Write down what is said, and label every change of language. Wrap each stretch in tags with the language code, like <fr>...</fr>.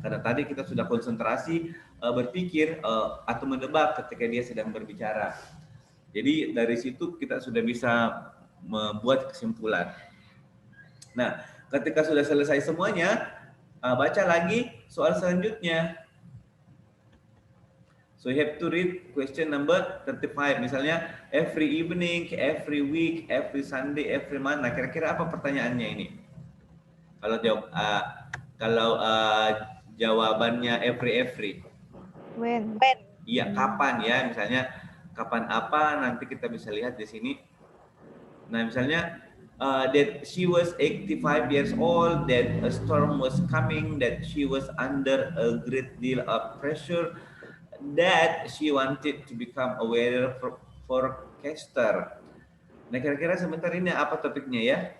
<id>Karena tadi kita sudah konsentrasi berpikir atau menebak ketika dia sedang berbicara. Jadi dari situ kita sudah bisa membuat kesimpulan. Nah, ketika sudah selesai semuanya, baca lagi soal selanjutnya.</id> <en>So you have to read question number 35.</en> <id>Misalnya,</id> <en>every evening, every week, every Sunday, every month.</en> <id>Nah, kira-kira apa pertanyaannya ini? Kalau jawabannya every.</id> <en>When?</en> <id>Iya, kapan ya? Misalnya, kapan apa? Nanti kita bisa lihat di sini. Nah, misalnya,</id> <en>that she was 85 years old, that a storm was coming, that she was under a great deal of pressure, that she wanted to become a weather forecaster.</en> <id>Nah, kira-kira sebentar ini apa topiknya ya?</id>